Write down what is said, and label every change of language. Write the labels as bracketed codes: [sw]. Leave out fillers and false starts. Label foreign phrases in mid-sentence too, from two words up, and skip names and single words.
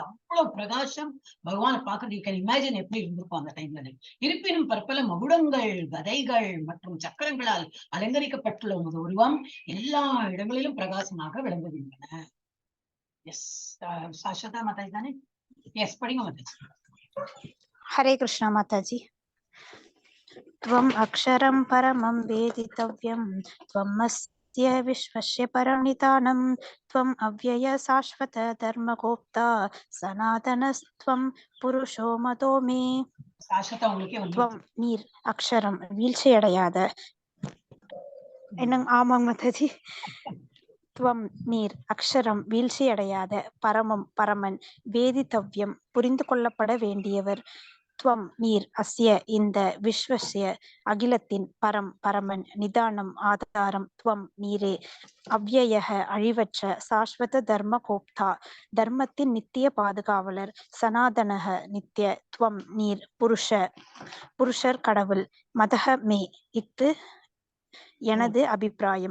[ta] அவ்வளவு பிரகாசம் பகவானை பார்க்கறது. [en] you can imagine [ta] எப்படி இருந்திருக்கும் அந்த டைம்ல. இருப்பினும் பற்பல மகுடங்கள், கதைகள் மற்றும் சக்கரங்களால் அலங்கரிக்கப்பட்டுள்ள உமது உருவம் எல்லா இடங்களிலும் பிரகாசமாக விளங்குகின்றன. எஸ், சாஸ்வதா மாதாஜி தானே? எஸ், படிங்க மாதாஜி. [hi] हरे कृष्ण माताजी। [sa] त्वम् अक्षरं परमं वेदितव्यं, त्वमस्य विश्वस्य परनिधानं, त्वम् अव्यय शाश्वत धर्मगोप्ता, सनातनस्त्वं पुरुषो मतो मे. [ta] त्वं நீர் அக்ஷரம் வீழ்ச்சியடையாத. என்ன? ஆமாங்க மாதாஜி. துவம் நீர் அக்ஷரம் வீழ்ச்சியடையாத, பரமம் பரமன், வேதித்தவ்யம் புரிந்து கொள்ளப்பட வேண்டியவர், துவம் நீர் அஸ்ய இந்த, விஸ்வஸ்ய அகிலத்தின், பரம் பரமன், நிதானம் ஆதாரம், துவம் நீரே, அவ்யயக அழிவற்ற, [sa] शाश्वत धर्म गोप्ता [ta] தர்மத்தின் நித்திய பாதுகாவலர், சனாதனக நித்திய, துவம் நீர் புருஷர் கடவுள், [sa] मतः मे [ta] இத்து எனது அபிப்பிராயம்.